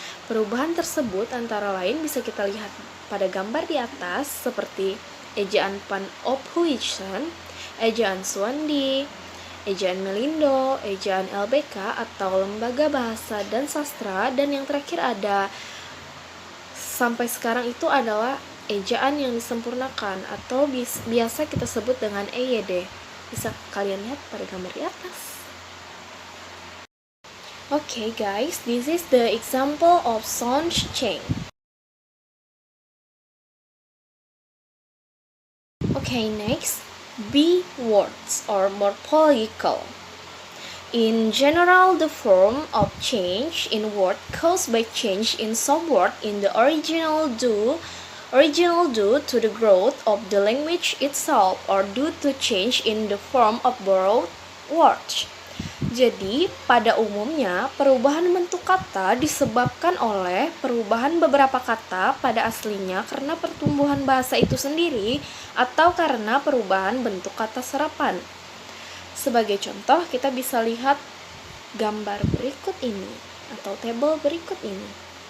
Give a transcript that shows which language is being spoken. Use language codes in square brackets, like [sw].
[id] Perubahan tersebut antara lain bisa kita lihat pada gambar di atas, seperti ejaan Pan-Ophuichen, ejaan Suwandi, ejaan Melindo, ejaan LBK atau Lembaga Bahasa dan Sastra, dan yang terakhir ada sampai sekarang itu adalah ejaan yang disempurnakan atau biasa kita sebut dengan EYD. Bisa kalian lihat pada gambar di atas. [en] Okay guys, this is the example of sound change. Okay, next, B words or morphological. In general, the form of change in word caused by change in some word in the original due to the growth of the language itself or due to change in the form of borrowed words. [id] Jadi, pada umumnya, perubahan bentuk kata disebabkan oleh perubahan beberapa kata pada aslinya karena pertumbuhan bahasa itu sendiri atau karena perubahan bentuk kata serapan. Sebagai contoh, kita bisa lihat gambar berikut ini atau tabel berikut ini.